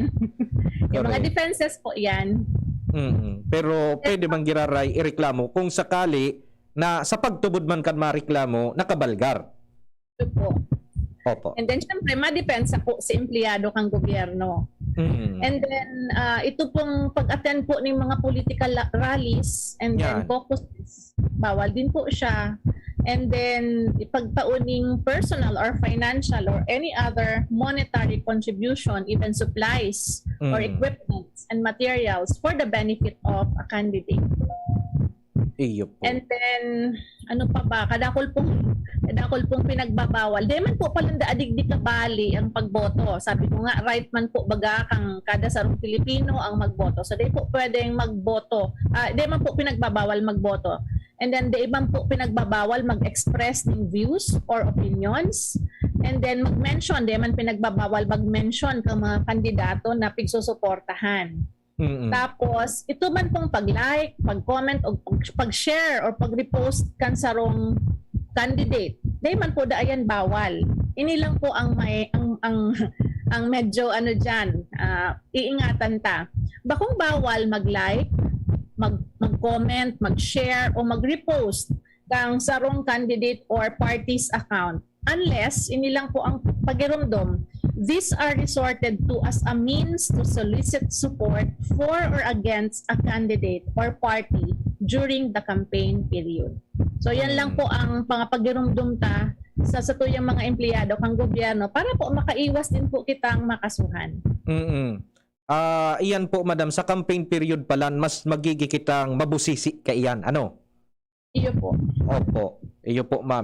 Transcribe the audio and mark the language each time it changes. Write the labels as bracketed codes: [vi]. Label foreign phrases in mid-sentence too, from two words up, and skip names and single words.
[bik] Yung mga defenses po iyan. Pero pwede bang giraray ireklamo kung sakali na sa pagtubod man kan mareklamo nakabalgar. Ito po. Opo. And then syempre madepensa po si empleyado kang gobyerno. And then ito pong pag-attend po ng mga [en] political rallies and then caucuses, [bik] bawal din po siya. And then ipagtauning [en] personal or financial or any other monetary contribution, even supplies or equipment and materials for the benefit of a candidate. [bik] Iyo po. And then ano pa ba, kadakol pong pinagbabawal. Di man po palang daadigdi kabali ang pagboto. Sabi ko nga, right man po baga kang kada sarong Pilipino ang magboto. So di po pwedeng magboto. Di man po pinagbabawal magboto. And then di man po pinagbabawal mag-express ng [en] views or opinions. [bik] And then mag-mention, di man pinagbabawal mag-mention kang mga kandidato na pigsusuportahan. Tapos, ito man pong pag-like, pag-comment, o pag-share or pag-repost kan sarong candidate. Di man po daayan bawal. Ini lang po ang ang medyo ano diyan, iingatan ta. Bakong bawal mag-like, mag-comment, mag-share o mag-repost kang sarong [en] candidate or party's account unless [bik] ini lang po ang pagirumdom. [en] These are resorted to as a means to solicit support for or against a candidate or party during the campaign period. [bik] So yan lang po ang pangapagirumdum ta sa satuyang mga empleyado kang gobyerno para po makaiwas din po kitang makasuhan. Iyan po madam, sa [en] campaign period [bik] pala mas magigi kitang mabusisi ka iyan. Ano? Iyo po. Opo. Iyo po ma'am.